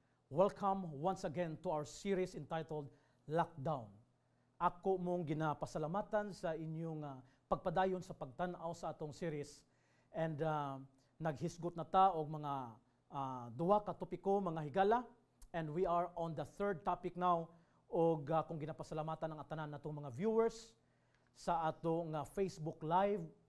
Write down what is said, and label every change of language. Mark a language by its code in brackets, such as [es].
[en] Welcome once again to our series entitled Lockdown. [ceb] Ako mong ginapasalamatan sa inyong pagpadayon sa pagtanaw sa atong series. And naghisgot na ta og mga duha ka topiko, mga higala. [en] And we are on the third topic now. [ceb] Og kung ginapasalamatan ng atanan natong mga viewers sa atong Facebook Live.